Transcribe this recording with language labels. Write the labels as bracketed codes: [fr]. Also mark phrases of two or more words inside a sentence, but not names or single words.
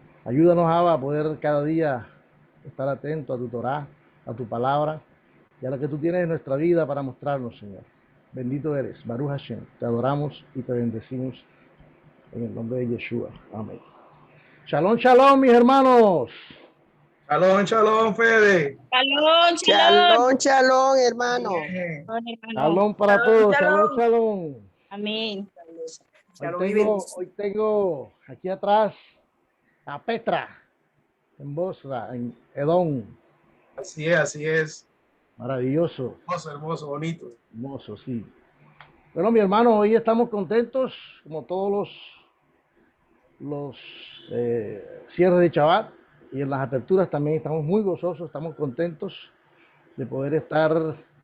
[es] Ayúdanos, Abba, a poder cada día estar atento a tu Torá, a tu palabra y a lo que tú tienes en nuestra vida para mostrarnos, Señor. Bendito eres, [he] Baruch Hashem. [es] Te adoramos y te bendecimos en el nombre de Yeshua. Amén. [he] Shalom, shalom, [es] mis hermanos. [he] Shalom, shalom, Fede. Shalom, shalom. Shalom, shalom, [es] hermano. Bien. Shalom, hermano. Shalom para Shalom, todos. shalom. [he] Shalom, shalom. [es] Amén. Shalom y bendición. Hoy tengo aquí atrás a Petra, en Bosra, en Edom. Así es, así es. Maravilloso, Hermoso, hermoso, bonito. hermoso, sí. Bueno, mi hermano, hoy estamos contentos, como todos los cierres de Shabbat, y en las aperturas también estamos muy gozosos, estamos contentos de poder estar